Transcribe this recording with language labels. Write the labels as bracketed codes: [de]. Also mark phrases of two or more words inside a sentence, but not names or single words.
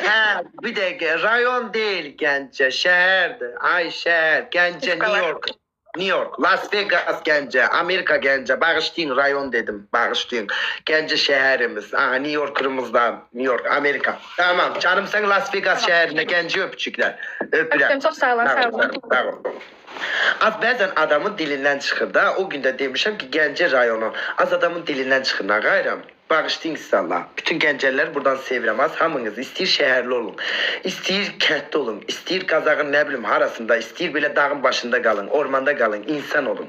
[tr] Bir dakika, rayon değil Gence, şehirdi. Ay şehir, Gence, New York. New York, Las Vegas Gence, Amerika Gence. Bağışlayın, rayon dedim, bağışlayın. Gence şehrimiz, New York'ımızdan, New York, Amerika. Tamam, canım sen Las Vegas şehrine Gence öpücükler. [az] Öpürəm, Öpürəm. çox sağ olun, sağ olun. Sağ ol. Az bəzən adamın dilindən çıxır da, o gün də demişəm ki, Gəncə rayonu. Az adamın dilindən çıxır, nə qayrım? Bağışlayın siz Allah. Bütün Gəncələr buradan sevirəm. Az hamınız istəyir şəhərli olun, istəyir kənddə olun, istəyir Qazağın nə bilim harasında, istəyir belə dağın başında qalın, ormanda qalın, insan olun.